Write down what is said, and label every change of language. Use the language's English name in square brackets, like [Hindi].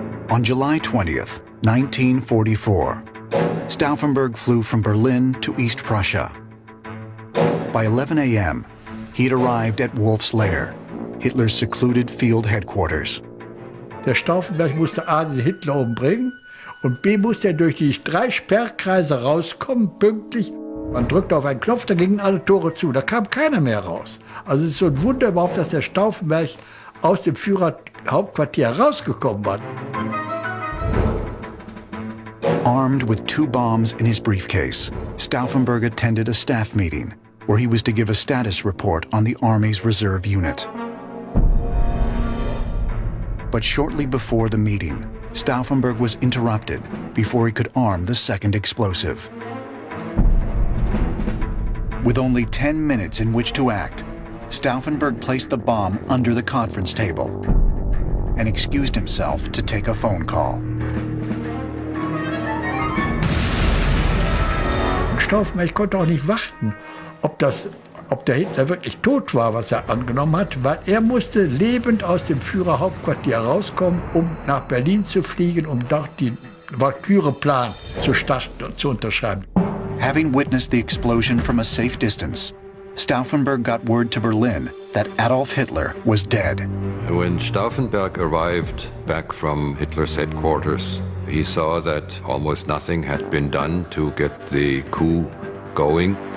[English] On July 20th, 1944, Stauffenberg flew from Berlin to East Prussia. By 11 a.m., he had arrived at Wolf's Lair, Hitler's secluded field headquarters. [German] Der Stauffenberg musste A, den Hitler umbringen und B, musste er durch die 3 Sperrkreise rauskommen, pünktlich. Man drückte auf einen Knopf, da gingen alle Tore zu, da kam keiner mehr raus. Also es ist so ein Wunder überhaupt, dass der Stauffenberg aus dem Führerhauptquartier rausgekommen war. [English] Armed with 2 bombs in his briefcase, Stauffenberg attended a staff meeting where he was to give a status report on the Army's reserve unit. But shortly before the meeting, Stauffenberg was interrupted before he could arm the second explosive. With only 10 minutes in which to act, Stauffenberg placed the bomb under the conference table and excused himself to take a phone call. [German] Stauffenberg konnte auch nicht warten, ob der Hitler wirklich tot war, was er angenommen hat, weil er musste lebend aus dem Führerhauptquartier rauskommen, um nach Berlin zu fliegen, um dort den Valkyrie-Plan zu starten und zu unterschreiben. [English] Having witnessed the explosion from a safe distance, Stauffenberg got word to Berlin that Adolf Hitler was dead. When Stauffenberg arrived back from Hitler's headquarters, he saw that almost nothing had been done to get the coup going.